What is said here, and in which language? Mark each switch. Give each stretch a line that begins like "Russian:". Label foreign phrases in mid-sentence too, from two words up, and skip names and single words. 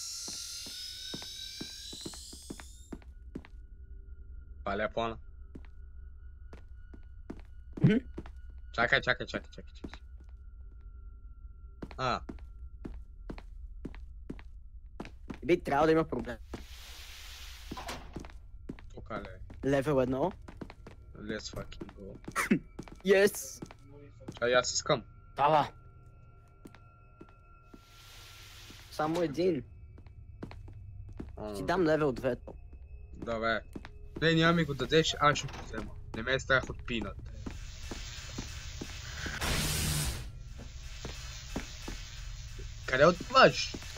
Bulgarian: Паля плана. Чакай. Би трябва да има проблем. Тук ли? Левел 1.
English: Let's fucking go. Yes!
Bulgarian: Чай, аз искам. Дава! Само един. Ти дам левел 2. Добре. Не, няма ми го дадеш, аз ще го взема. Не ме е страх от пинат. Къде отиваш?